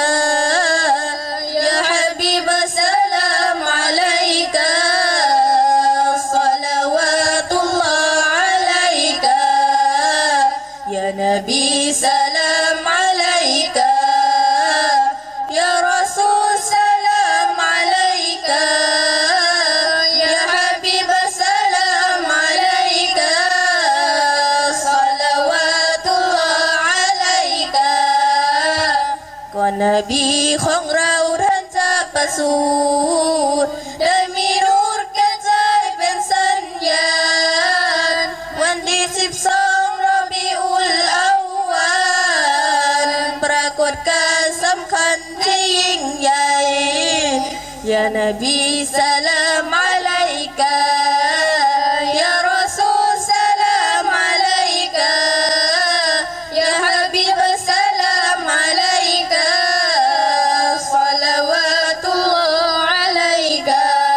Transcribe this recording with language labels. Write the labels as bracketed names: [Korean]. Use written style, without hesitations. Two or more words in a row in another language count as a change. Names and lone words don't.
[Arabic] يا حبيب سلام عليك صلوات الله عليك يا نبي سلام عليك يا رسول سلام عليك يا حبيب سلام عليك صلوات الله عليك [Thai] ก่อนนบีของเราท่านจะประสูติได้มีนูรกระจายเป็น สัญญาณวันที่12 รอบีอุลอาวาลปรากฏการณ์สำคัญที่ยิ่งใหญ่ [Arabic] يا نبي سلام عليك يا رسول سلام عليك يا حبيب سلام عليك صلوات الله عليك